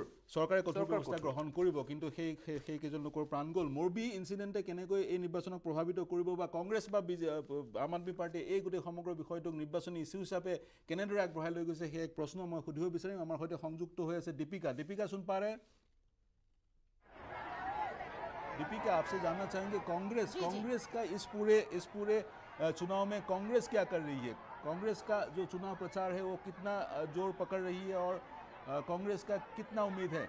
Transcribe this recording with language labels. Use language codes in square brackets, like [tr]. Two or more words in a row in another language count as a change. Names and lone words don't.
[as] ব্যৱস্থা গ্ৰহণ কৰিব। কিন্তু সেই কেইজন লোকৰ প্ৰাণ গ'ল। মোৰবী ইনচিডেণ্টে কেনেকৈ এই নিৰ্বাচনক প্ৰভাৱিত কৰিব, বা কংগ্ৰেছ বা আম আদমী পাৰ্টীয়ে এই গোটেই সমগ্ৰ বিষয়টোক নিৰ্বাচনী ইছ্যু হিচাপে কেনেদৰে আগবঢ়াই লৈ গৈছে, সেই এক প্ৰশ্ন মই সুধিব বিচাৰিম। আমাৰ সৈতে সংযুক্ত হৈ আছে দীপিকা [hi] सुन पा रहे हैं? दीपिका, आपसे जानना चाहेंगे कांग्रेस का इस पूरे चुनाव में कांग्रेस क्या कर रही है? कांग्रेस का जो चुनाव प्रचार है वो कितना जोर पकड़ रही है, और कांग्रेस का कितना उम्मीद है?